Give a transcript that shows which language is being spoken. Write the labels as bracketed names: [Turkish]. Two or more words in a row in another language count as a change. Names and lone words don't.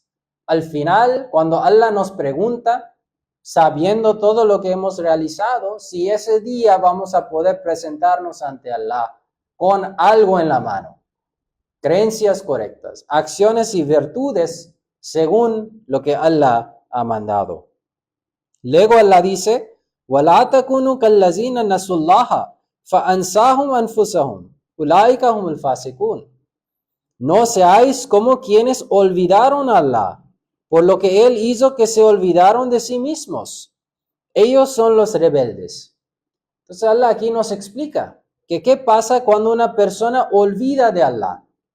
[Spanish] Al final, cuando Allah nos pregunta, sabiendo todo lo que hemos realizado, si ese día vamos a poder presentarnos ante Allah con algo en la mano, creencias correctas, acciones y virtudes según lo que Allah ha mandado. Luego Allah dice, [Arabic] وَلَا تَكُونُوا كَالَّذِينَ نَسُوا اللَّهَ فَأَنْسَاهُمْ أَنفُسَهُمْ أُولَٰئِكَ هُمُ الْفَاسِقُونَ. [Spanish] No seáis como quienes olvidaron a Allah, por lo que Él hizo que se olvidaron de sí mismos. Ellos son los rebeldes. Entonces Allah aquí nos explica que qué pasa cuando una persona olvida de Allah.